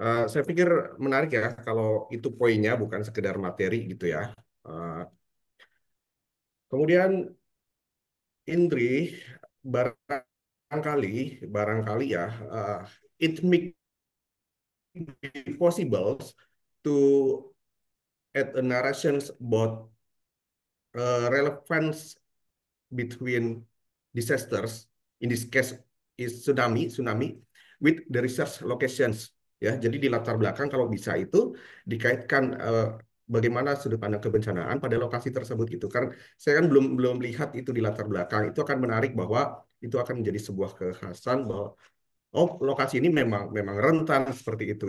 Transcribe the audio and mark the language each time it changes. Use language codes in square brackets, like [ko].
[id] Saya pikir menarik ya kalau itu poinnya bukan sekedar materi gitu ya. Kemudian Indri barangkali ya, [en] it make it possible to add a narrations about relevance between disasters, in this case is tsunami with the research locations ya. [id] Jadi di latar belakang kalau bisa itu dikaitkan bagaimana sudut pandang kebencanaan pada lokasi tersebut gitu kan. Saya kan belum lihat itu di latar belakang. Itu akan menarik bahwa itu akan menjadi sebuah kekhasan bahwa oh lokasi ini memang rentan seperti itu.